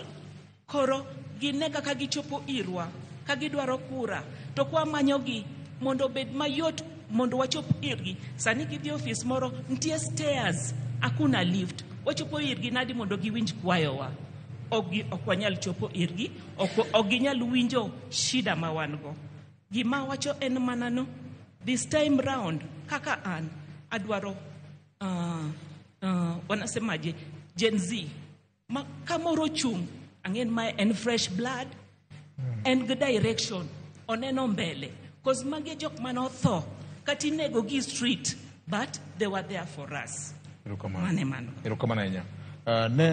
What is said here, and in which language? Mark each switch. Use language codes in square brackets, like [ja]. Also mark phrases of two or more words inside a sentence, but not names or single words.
[luo] Koro gine kaka gichopo irwa ka gidwaro kura to kwa manyogi mondo bed mayot mondo wachop irgi. Sani gidhi ofis moro ntie stairs akuna lift, wachopo irgi nadi mondo giwinj kwayowa. Ok wanyal chopo irgi, ok ginyal winjo shida ma wan go. Gima wacho en manano, [en] this time round [luo] kaka an adwaro wanasemaje Gen Z ma kamoro chung ang'en ma en [en] fresh blood and good direction [luo] oneno mbele cause magi jok manotho kati nego gi street [en] but they were there for us. [luo] Irukamana inya.